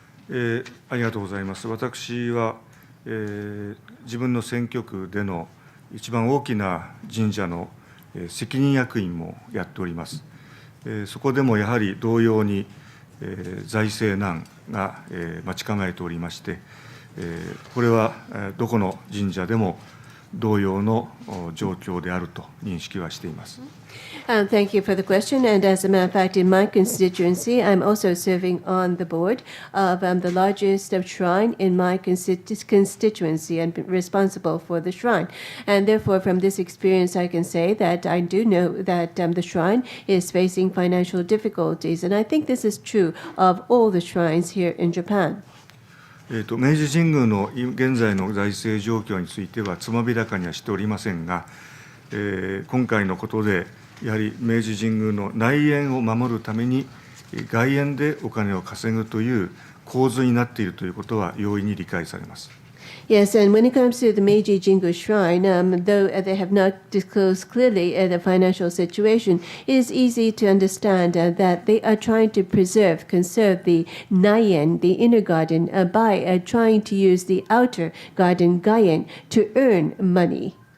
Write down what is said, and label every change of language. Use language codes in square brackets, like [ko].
[ja] ありがとうございます。私は、自分の選挙区での一番大きな神社の責任役員もやっております。そこでもやはり同様に財政難が待ち構えておりまして、これはどこの神社でも同様の状況であると認識はしています。 [en] Thank you for the question. And as a matter of fact, in my constituency, I'm also serving on the board of the largest shrine in my constituency and responsible for the shrine. And therefore, from this experience, I can say that I do know that the shrine is facing financial difficulties. And I think this is true of all the shrines here in Japan. [ja] 明治神宮の現在の財政状況についてはつまびらかにはしておりませんが、今回のことでやはり明治神宮の内苑を守るために外苑でお金を稼ぐという構図になっているということは容易に理解されます。 [en] Yes, and when it comes to the Meiji Jingu Shrine, though they have not disclosed clearly the financial situation, it is easy to understand that they are trying to conserve the Naien, the inner garden, by trying to use the outer garden, Gaien, to earn money.